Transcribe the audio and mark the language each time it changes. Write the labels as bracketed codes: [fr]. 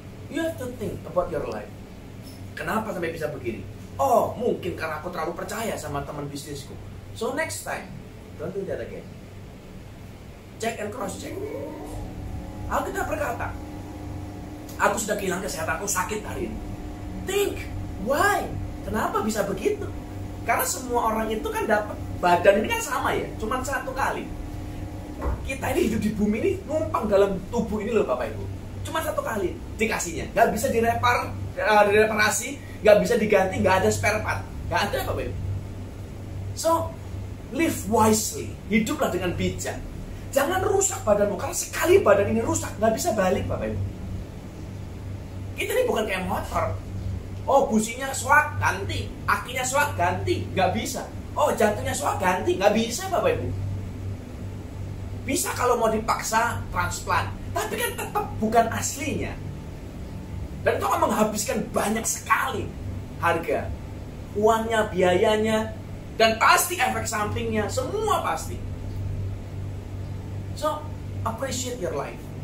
[en] You have to think about your life. [id] Kenapa sampai bisa begini? Oh, mungkin karena aku terlalu percaya sama teman bisnisku. [en] So next time, don't do that again. Check and cross check. [id] Alkitab berkata, aku sudah kehilangan kesehatanku, sakit hari ini. [en] Think, why? [id] Kenapa bisa begitu? Karena semua orang itu kan dapat, badan ini kan sama ya, cuma 1 kali. Kita ini hidup di bumi ini numpang dalam tubuh ini loh, Bapak Ibu. Cuma 1 kali dikasihnya, nggak bisa direparasi, nggak bisa diganti, nggak ada spare part, nggak ada, Bapak Ibu. [en] So live wisely, [id] hiduplah dengan bijak. Jangan rusak badanmu, karena sekali badan ini rusak nggak bisa balik, Bapak Ibu. Kita ini bukan kayak motor. Oh, businya swak ganti, akinya swak ganti, nggak bisa. Oh, jantungnya swak ganti, nggak bisa, Bapak Ibu. Bisa kalau mau dipaksa transplant, tapi kan tetap bukan aslinya. Dan itu akan menghabiskan banyak sekali harga, uangnya, biayanya, dan pasti efek sampingnya, semua pasti. [en] So, appreciate your life.